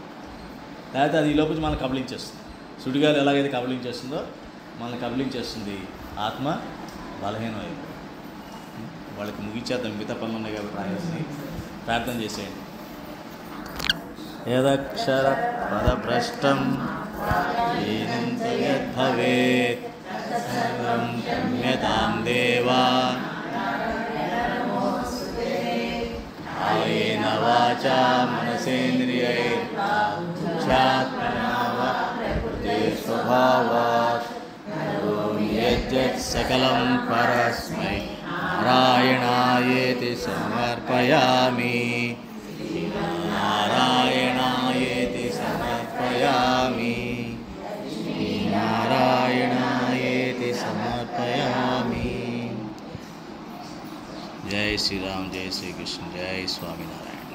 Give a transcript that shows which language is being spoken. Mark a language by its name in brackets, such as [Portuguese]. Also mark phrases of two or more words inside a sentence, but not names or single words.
[Telugu] లేకపోతే అది ఈ లోపల మనం కబలించేస్తుంది. సుడిగాలు ఎలాగైతే కబలించేస్తుందో మనల్ని కబలించేస్తుంది. ఆత్మ బలహీనమైంది. వాళ్ళకి ముగించేద్దాం, మిగతా పనులు ఉన్నాయి కాబట్టి రాయాల్సి. ప్రార్థన చేసేయండి. [Sanskrit] యదక్షర పదభ్రష్టం येनं तु यद्भवेत् सर्वं क्षम्यतां देवा कायेन वाचा मनसेन्द्रियैर्वा बुद्ध्यात्मना वा प्रकृते स्वभावात् करोमि यद्यत् सकलं परस्मै नारायणायेति समर्पयामि नारायणायेति समर्पयामि नारायणायेति समर्पयामि। [Hindi] जय श्री राम, जय श्री कृष्ण, जय स्वामीनारायण।